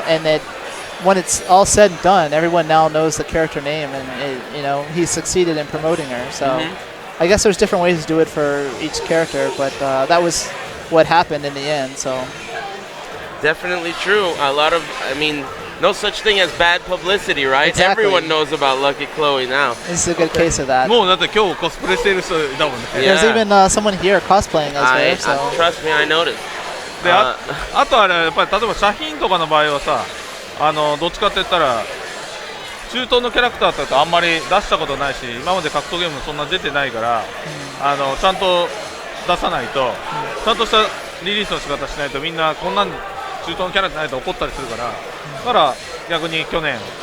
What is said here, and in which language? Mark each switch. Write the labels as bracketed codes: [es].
[en] And that when it's all said and done, everyone now knows the character name, and he succeeded in promoting her. So I guess there's different ways to do it for each character, but that was what happened in the end. So definitely true. No such thing as bad publicity, right? Exactly. Everyone knows about Lucky Chloe now. This is a good case of that. [ja] もうだって今日コスプレしてる人いたもんね。 [en] Yeah. There's even someone here cosplaying as her. So. Trust me, I noticed. [ja] であとはやっぱり例えばシャヒーンとかの場合はさ、どっちかって言ったら中東のキャラクターだとあんまり出したことないし、今まで格闘ゲームそんな出てないから、ちゃんと出さないと、ちゃんとしたリリースの仕方しないとみんなこんなん中東のキャラじゃないと怒ったりするから、だから逆に去年